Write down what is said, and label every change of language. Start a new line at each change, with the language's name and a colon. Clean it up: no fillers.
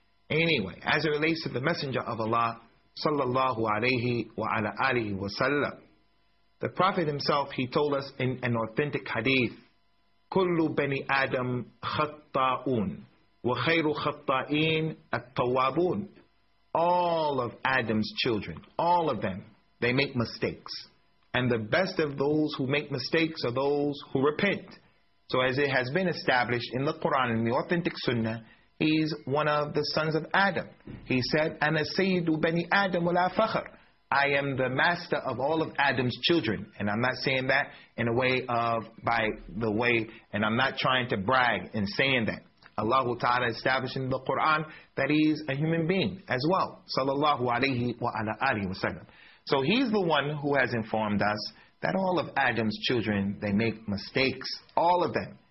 English: Anyway, as it relates to the Messenger of Allah, sallallahu alayhi wa ala alihi wa sallam, the Prophet himself, he told us in an authentic hadith,
Arabic: كل بني آدم خطاؤون وخير خطائين التوابون.
English: All of Adam's children, all of them, they make mistakes. And the best of those who make mistakes are those who repent. So as it has been established in the Quran, in the authentic Sunnah, he's one of the sons of Adam. He said,
Arabic: أَنَا سَيِّدُ بَنِي آدَمُ وَلَا فَخَرٌ.
English: I am the master of all of Adam's children. And I'm not saying that in a way of, by the way, and I'm not trying to brag in saying that. Allah Ta'ala established in the Quran that he's a human being as well. Sallallahu alayhi wa ala alihi wa sallam. So he's the one who has informed us that all of Adam's children, they make mistakes, all of them.